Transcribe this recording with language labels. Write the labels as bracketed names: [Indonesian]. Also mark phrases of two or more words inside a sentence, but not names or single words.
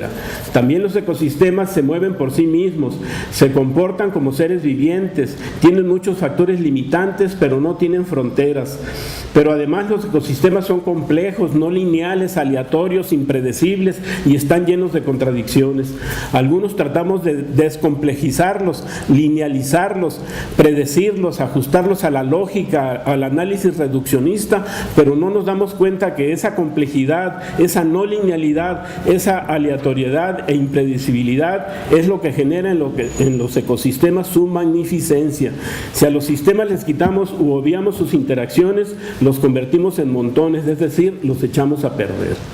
[Spanish] También los ecosistemas se mueven por sí mismos, se comportan como seres vivientes, tienen muchos factores limitantes, pero no tienen fronteras. Pero además los ecosistemas son complejos, no lineales, aleatorios, impredecibles y están llenos de contradicciones. Algunos tratamos de descomplejizarlos, linealizarlos, predecirlos, ajustarlos a la lógica, al análisis reduccionista, pero no nos damos cuenta que esa complejidad, esa no linealidad, esa aleatoriedad e impredecibilidad es lo que genera en los ecosistemas su magnificencia. Si a los sistemas les quitamos u obviamos sus interacciones, los convertimos en montones, es decir, los echamos a perder.